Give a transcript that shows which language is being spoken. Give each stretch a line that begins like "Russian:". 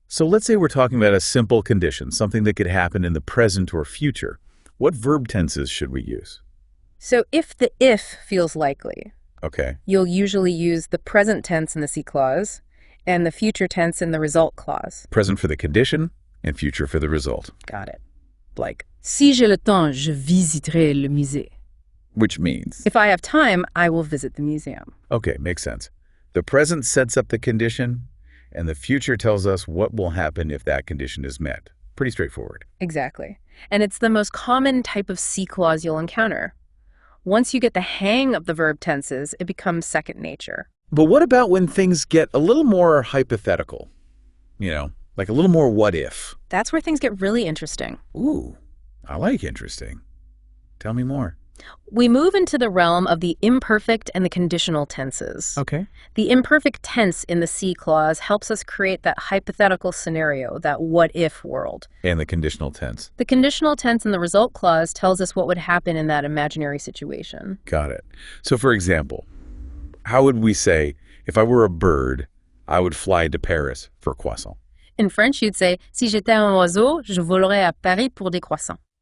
English: So let's say we're talking about a simple condition, something that could happen in the present or future. What verb tenses should we use? So if the if feels likely, Okay. you'll usually use the present tense in the C clause and the future tense in the result clause. Present for the condition and future for the result. Got it.
French: Like, si j'ai le temps, je visiterai le musée.
English: Which means, If I have time, I will visit the museum. okay, makes sense. The present sets up the condition, and the future tells us what will happen if that condition is met. Pretty straightforward. Exactly. And it's the most common type of C clause you'll encounter. Once you get the hang of the verb tenses, it becomes second nature. But what about when things get a little more hypothetical? Like a little more what if? That's where things get really interesting. Ooh, I like interesting. Tell me more. We move into the realm of the imperfect and the conditional tenses. Okay. The imperfect tense in the C clause helps us create that hypothetical scenario, that what-if world. And the conditional tense. The conditional tense in the result clause tells us what would happen in that imaginary situation. Got it. So for example, how would we say, if I were a bird, I would fly to Paris for croissant? In French, you'd say,
French: si j'étais un oiseau, je volerais à Paris pour des croissants.